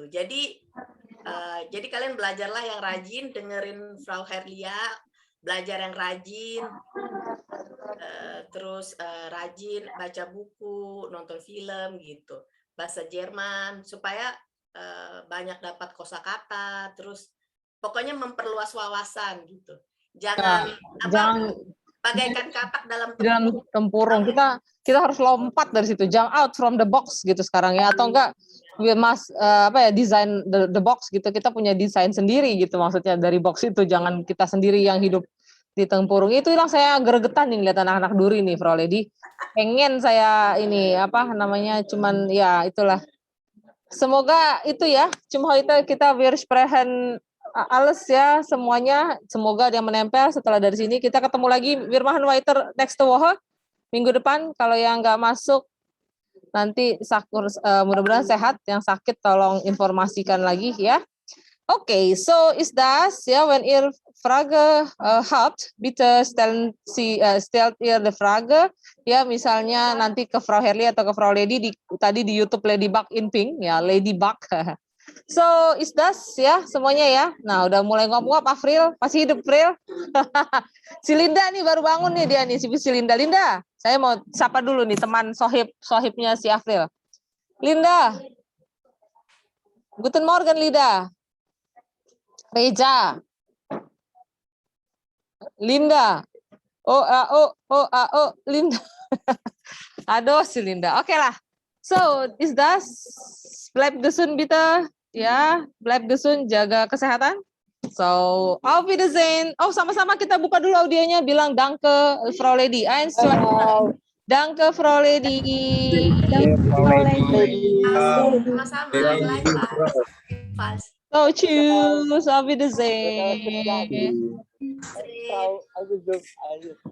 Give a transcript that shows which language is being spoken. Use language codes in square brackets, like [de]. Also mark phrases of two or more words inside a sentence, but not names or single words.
[id] Jadi kalian belajarlah yang rajin, dengerin Frau Herlia, belajar yang rajin, terus rajin baca buku, nonton film gitu, bahasa Jerman supaya banyak dapat kosakata, terus pokoknya memperluas wawasan gitu. Jangan bagaikan katak dalam tempurung. Kita harus lompat dari situ, [en] jump out from the box [id] gitu sekarang ya, atau enggak [en] design the box [id] gitu. Kita punya desain sendiri gitu, maksudnya dari box itu, jangan kita sendiri yang hidup di tempurung. Itu yang saya gregetan nih lihat anak-anak Duri nih, Frau Lady. Pengen saya ini cuman ya itulah. Semoga itu ya, cuma kita [de] wirsprechen alles [id] ya semuanya, semoga dia menempel. Setelah dari sini kita ketemu lagi [de] wir machen weiter next Woche, [id] minggu depan. Kalau yang nggak masuk nanti mudah-mudahan sehat, yang sakit tolong informasikan lagi ya. [de] Okay, so ist das ja, wenn ihr Frage habt, bitte stellt ihr die Frage ya, [id] misalnya nanti ke Frau Herlia atau ke Frau Lady tadi di YouTube Ladybug in Pink ya, Ladybug. [de] So, is das [id] ya semuanya ya. Nah, udah mulai ngomong April, masih hidup April. Si Linda nih baru bangun nih dia nih, si Linda. Linda, saya mau sapa dulu nih teman sohibnya si April. Linda. [de] Guten Morgen, [id] Linda. Reja. Linda. Linda. Aduh, si Linda. Oke lah. [de] So, is das? Bleib gesund bitte. [id] Ya, bleib gesund, jaga kesehatan. [de] So, auf Wiedersehen. [id] Oh, sama-sama kita buka dulu audionya, bilang danke Frau Lady. Danke Frau Lady. Sama-sama. [de] So, tschüss, auf Wiedersehen.